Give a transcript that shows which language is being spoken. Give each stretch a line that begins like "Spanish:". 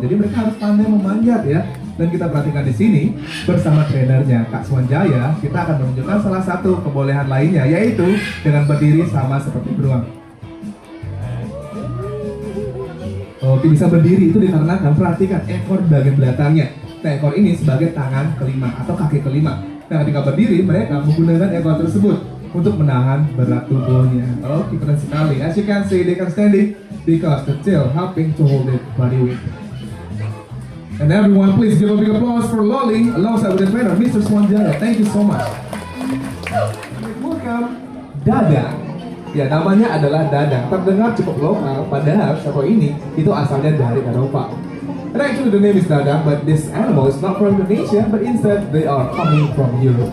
Indonesian: Jadi mereka harus pandai memanjat ya. Dan kita perhatikan di sini bersama trenernya Kak Swanjaya, kita akan menunjukkan salah satu kebolehan lainnya, yaitu dengan berdiri sama seperti beruang. Oke, bisa berdiri itu dikarenakan perhatikan ekor bagian belakangnya. Nah, ekor ini sebagai tangan kelima atau kaki kelima. Nah, ketika berdiri mereka menggunakan ekor tersebut untuk menahan berat tubuhnya. Oke, keren sekali.
English: As you can see, they can standing because the tail helping to hold it body weight. And everyone, please give a big applause for Loli alongside with the trainer, Mr. Swanjaya. Thank you so much. Welcome, Dadang.
Indonesian: Ya, namanya adalah Dadang. Terdengar cukup lokal, padahal satwa ini itu asalnya dari Eropa.
English: And actually the name is Dadang, but this animal is not from Indonesia, but instead they are coming from Europe.